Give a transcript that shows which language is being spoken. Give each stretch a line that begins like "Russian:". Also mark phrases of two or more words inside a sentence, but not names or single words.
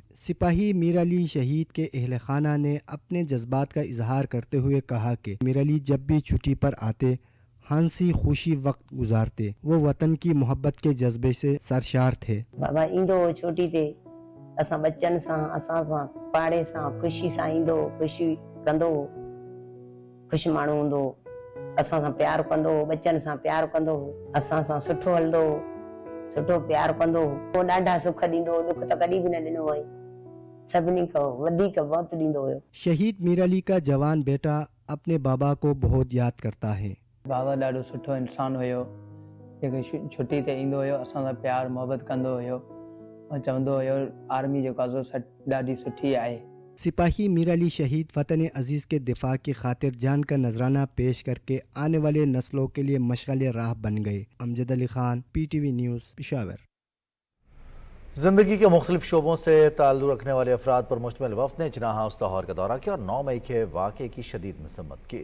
Urdu: سپاہی میر علی شہید کے اہل خانہ نے اپنے جذبات کا اظہار کرتے ہوئے کہا کہ میر علی جب بھی چھٹی پر آتے ہنسی خوشی وقت گزارتے. وہ وطن کی محبت کے جذبے سے سرشار تھے.
Sindhi: बाबा इंदो छुट्टी ते असां बच्चन सां असां सां पाड़े सां खुशी सां इंदो, खुशी कंदो, खुश माण्हू हूंदो, असां सां प्यार कंदो, बच्चन सां प्यार कंदो, असां सां सुठो हलंदो, सुठो प्यार कंदो। वो ॾाढा सुख ॾींदो, दुख त कॾहिं बि न ॾिनो आहे, सभिनी खां वधीक बहुत ॾींदो हुयो।
Urdu: شہید میر علی کا جوان بیٹا اپنے بابا کو بہت یاد کرتا ہے.
Sindhi: बाबा ॾाढो सुठो इंसान हुयो, जेको छुट्टी ते ईंदो हुयो, असां सां प्यार मोहब्बत कंदो हुयो और चवंदो हुयो आर्मी जेको आहे ॾाढी सुठी आहे।
Urdu: سپاہی میر علی شہید وطن عزیز کے دفاع کی خاطر جان کا نذرانہ پیش کر کے آنے والی نسلوں کے لیے مشعل راہ بن گئے. امجد علی خان، PTV نیوز، پشاور. زندگی کے مختلف شعبوں سے تعلق رکھنے والے افراد پر مشتمل وفد نے جناح ہاؤس لاہور کا دورہ کیا اور 9 مئی کے واقعے کی شدید مذمت کی.